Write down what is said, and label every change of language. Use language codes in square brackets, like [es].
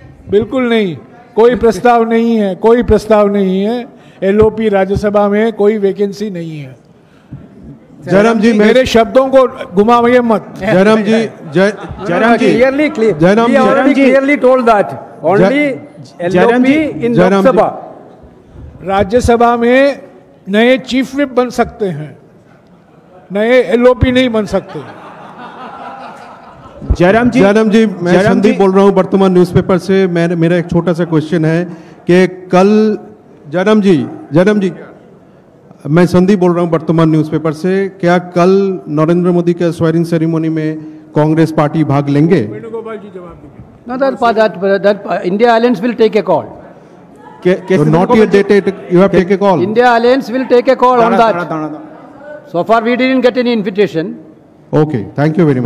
[hi] बिल्कुल नहीं, कोई प्रस्ताव नहीं है, कोई प्रस्ताव नहीं है। एलओपी राज्यसभा में कोई वैकेंसी नहीं है। जयराम जी, मेरे शब्दों को घुमाइए मत। जयराम जी, जयराम जी, [en] Clearly told that only LOP in Lok Sabha. [hi] Rajya Sabha में नए चीफ विप बन सकते हैं, नए एलओपी नहीं बन सकते। जयराम जी, मैं संदीप बोल रहा हूं वर्तमान न्यूज़पेपर से। मेरा एक छोटा सा क्वेश्चन है कि कल जयराम जी, मैं संदीप बोल रहा हूं वर्तमान न्यूज़पेपर से। क्या कल नरेंद्र मोदी के स्वेरिंग सेरेमनी में कांग्रेस पार्टी भाग लेंगे? वेणुगोपाल जी जवाब देंगे। [en] No, that India Alliance will take a call. So not yet dated, you have take a call. India Alliance will take a call on that. So far we didn't get any invitation. Okay, thank you very much.